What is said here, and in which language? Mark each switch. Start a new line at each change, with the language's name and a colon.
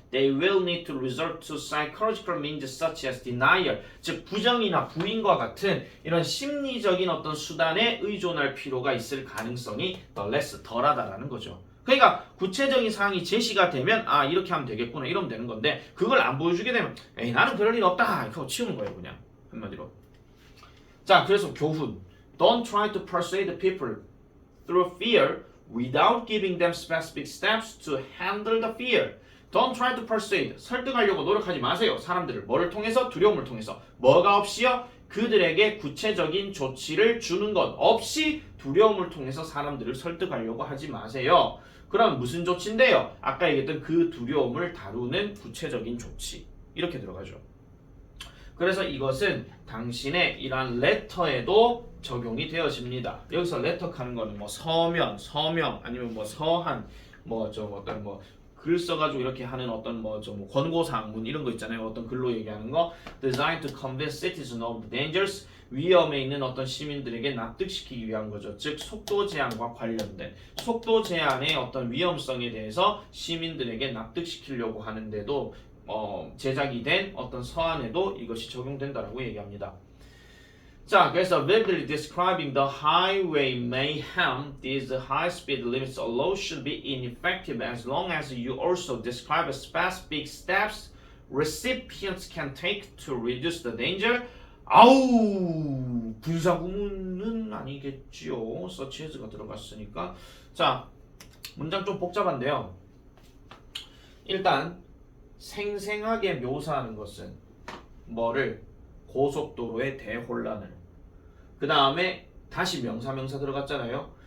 English: They will need to resort to psychological means such as denial
Korean: 즉 부정이나 부인과 같은 이런 심리적인 어떤 수단에 의존할 필요가 있을 가능성이
English: the less
Korean: 덜하다라는 거죠. 그러니까 구체적인 사항이 제시가 되면 아 이렇게 하면 되겠구나 이러면 되는 건데 그걸 안 보여주게 되면 에이 나는 그럴 일 없다 이거 치우는 거예요 그냥 한마디로. 자 그래서 교훈
English: Don't try to persuade people through fear without giving them specific steps to handle the fear. Don't try to persuade
Korean: 설득하려고 노력하지 마세요. 사람들을 뭐를 통해서? 두려움을 통해서. 뭐가 없이요? 그들에게 구체적인 조치를 주는 것 없이 두려움을 통해서 사람들을 설득하려고 하지 마세요. 그럼 무슨 조치인데요? 아까 얘기했던 그 두려움을 다루는 구체적인 조치 이렇게 들어가죠. 그래서 이것은 당신의 이러한 레터에도 적용이 되어집니다. 여기서 레터 하는 거는 뭐 서면, 서명 아니면 뭐 서한 뭐 좀 어떤 뭐 글 써가지고 이렇게 하는 어떤 뭐 좀 권고사항문 이런 거 있잖아요. 어떤 글로 얘기하는 거
English: designed to convince citizens of the dangers
Korean: 위험에 있는 어떤 시민들에게 납득시키기 위한 거죠. 즉 속도 제한과 관련된 속도 제한의 어떤 위험성에 대해서 시민들에게 납득시키려고 하는데도 제작이 된 어떤 서한에도 이것이 적용된다라고 얘기합니다. 자, 그래서
English: vividly describing the highway mayhem, these high-speed limits alone should be ineffective as long as you also describe specific steps recipients can take to reduce the danger.
Korean: 아우 분사구문은 아니겠지요. such as가 들어갔으니까. 자, 문장 좀 복잡한데요. 일단 생생하게 묘사하는 것은 뭐를? 고속도로의 대혼란을. 그 다음에 다시 명사 들어갔잖아요.